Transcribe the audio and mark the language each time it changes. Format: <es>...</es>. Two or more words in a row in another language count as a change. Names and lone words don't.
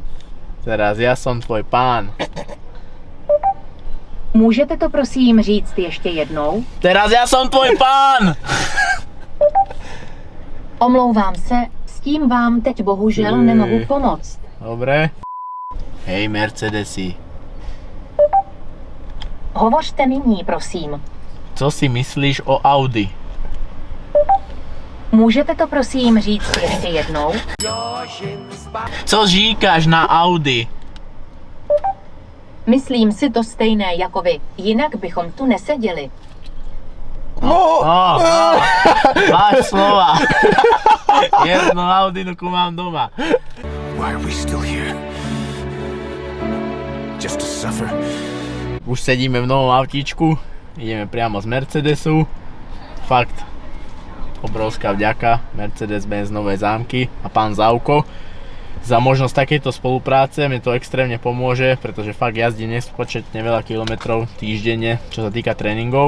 <sk>Teraz ja som tvoj pán.</sk> <cs>Můžete to prosím říct ještě jednou?</cs> <sk>Teraz ja som tvoj pán!</sk> <cs>Omlouvám se, s tím vám teď bohužel nemohu pomoct.</cs> <sk>Dobre. Hej, Mercedesi.</sk> <cs>Hovořte nyní, prosím. Co si myslíš o Audi? Můžete to prosím říct ještě jednou? Co říkáš na Audi? Myslím si to stejné jako vy, jinak bychom tu neseděli. Máš slova. Jednu Audinku mám doma.</cs> <en>Why are we still here? Just to suffer.</en> <sk>Už sedíme v novom autíčku, ideme priamo z Mercedesu. Fakt, obrovská vďaka Mercedes-Benz Nové Zámky a pán Zauko za možnosť takejto spolupráce. Mne to extrémne pomôže, pretože fakt jazdím nespočetne veľa kilometrov týždenne, čo sa týka tréningov.</sk>